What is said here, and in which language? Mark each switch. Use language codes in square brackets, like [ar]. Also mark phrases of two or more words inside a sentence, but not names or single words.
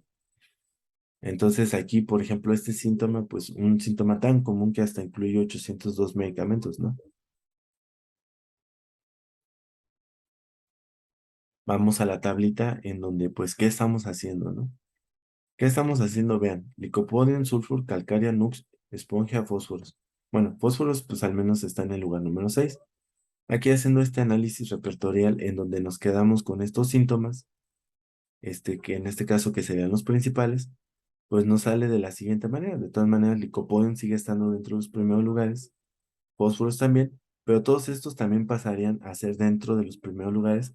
[es] Entonces aquí, por ejemplo, este síntoma, pues un síntoma tan común que hasta incluye 802 medicamentos, ¿no? Vamos a la tablita en donde, pues, ¿qué estamos haciendo, no? ¿Qué estamos haciendo? Vean, licopodium, sulfur, calcárea, nux, esponja, fósforos. Bueno, fósforos, pues al menos está en el lugar número 6. Aquí haciendo este análisis repertorial en donde nos quedamos con estos síntomas, que en este caso que serían los principales, pues nos sale de la siguiente manera. De todas maneras, licopodium sigue estando dentro de los primeros lugares, fósforos también, pero todos estos también pasarían a ser dentro de los primeros lugares.